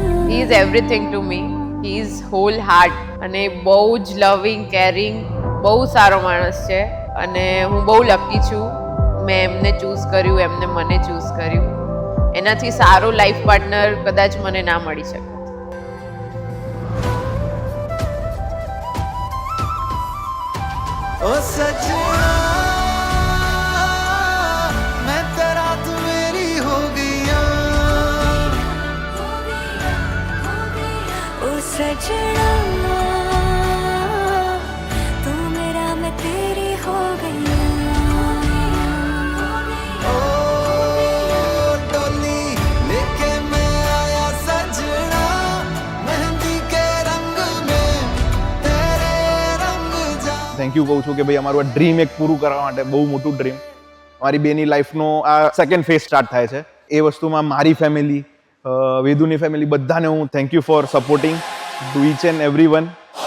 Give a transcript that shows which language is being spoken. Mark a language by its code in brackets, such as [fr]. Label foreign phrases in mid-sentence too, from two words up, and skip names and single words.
[en] He is everything to me. He is whole heart [gu] અને બહુ જ [en] loving caring, [gu] બહુ સારો માણસ છે અને હું બહુ લકી છું. મેં એમને ચૂઝ કર્યું, એમને મને ચૂઝ કર્યું. એનાથી સારો [en] life partner [gu] કદાચ મને ના મળી શકે. [hi] ओ सजना मैं तेरा तू मेरी हो गया ओ सजना तू मेरा मैं तेरी हो गई ओ डोली लेके मैं आया सजना मेहंदी के रंग में तेरे रंग जा [en] thank you [gu] કહું છું કે ભાઈ અમારું આ ડ્રીમ એક પૂરું કરવા માટે, બહુ મોટું ડ્રીમ, મારી બેની લાઈફનો આ [en] second phase start [gu] થાય છે. એ વસ્તુમાં મારી ફેમિલી, વેદુની ફેમિલી, બધાને હું [en] thank you for supporting to each and every one.